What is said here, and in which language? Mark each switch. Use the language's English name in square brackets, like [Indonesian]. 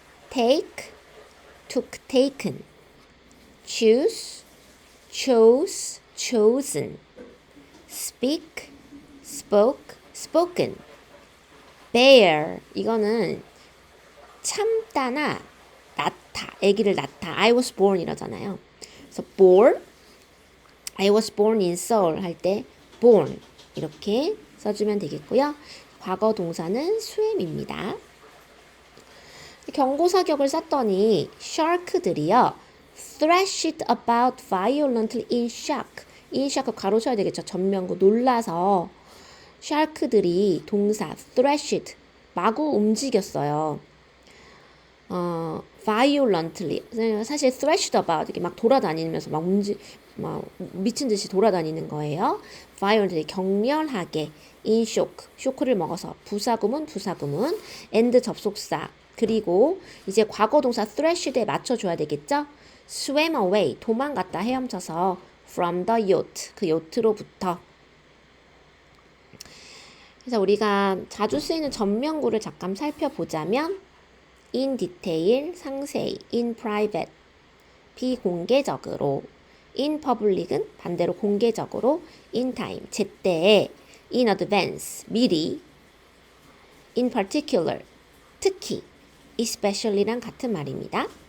[English] take, took, taken. choose, chose, chosen. speak, spoke, spoken. [Korean] bear, 이거는 참다나 낳다, 아기를 낳다. I was born 이러잖아요. 그래서 born, [English] I was born in Seoul [Korean] 할 때 born 이렇게 써주면 되겠고요. 과거 동사는 swim입니다. 경고사격을 쐈더니 [English] shark들이요 thrashed about violently in shock. [Korean] in shock 가로쳐야 되겠죠. 전면구 놀라서 shark들이 동사 thrashed 마구 움직였어요. violently 사실 thrashed about 이렇게 막 돌아다니면서 막 미친 듯이 돌아다니는 거예요. violently 격렬하게 in shock 쇼크를 먹어서 부사구문 and 접속사 그리고 이제 과거 동사 thrashed에 맞춰줘야 되겠죠. [English] swam away [Korean] 도망갔다 헤엄쳐서 [English] from the yacht [Korean] 그 요트로부터. 그래서 우리가 자주 쓰이는 전면구를 잠깐 살펴보자면 [English] in detail [Korean] 상세히, [English] in private [Korean] 비공개적으로, [English] in public [Korean] 은 반대로 공개적으로, in time 제때에, [English] in advance [Korean] 미리, [English] in particular [Korean] 특히, especially랑 같은 말입니다.